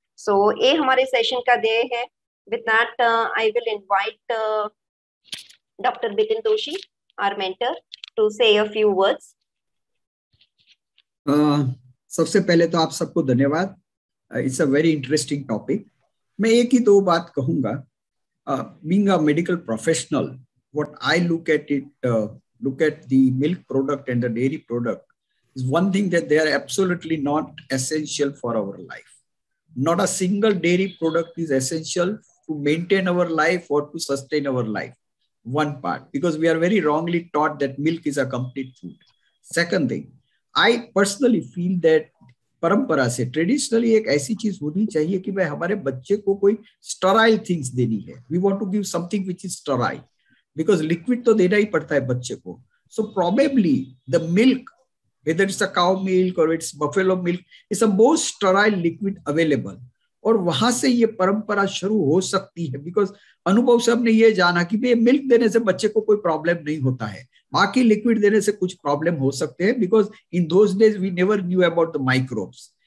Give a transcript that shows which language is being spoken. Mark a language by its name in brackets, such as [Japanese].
[Hindi] सो ये हमारे सेशन का ध्येय है। [English] With that I will invite doctor Bipin Joshi, our mentor, to say a few words. [Hindi] सबसे पहले तो आप सबको धन्यवाद। [English] It's a very interesting topic. [Hindi] मैं एक ही दो बात कहूंगा। [English] Being a medical professional, what I look at it, look at the milk product and the dairy product, is one thing that they are absolutely not essential for our life. Not a single dairy product is essential to maintain our life or to sustain our life. One part, because we are very wrongly taught that milk is a complete food. Second thing, I personally feel that [Hindi] परंपरा से traditionally एक ऐसी चीज होनी चाहिए कि भाई हमारे बच्चे को कोई स्टराइल थिंग्स देनी है। [English] we want to give something which is sterile, because [Hindi] liquid तो देना ही पड़ता है बच्चे को। [English] So probably the milk, whether it's a cow milk or it's buffalo milk, is a most sterile liquid available. [Hindi] और वहां से ये परंपरा शुरू हो सकती है, बिकॉज अनुभव से हमने ये जाना कि भाई मिल्क देने से बच्चे को कोई प्रॉब्लम नहीं होता है, बाकी लिक्विड देने से कुछ प्रॉब्लम हो सकते हैं, [English] Because in those days we never knew about the microbes.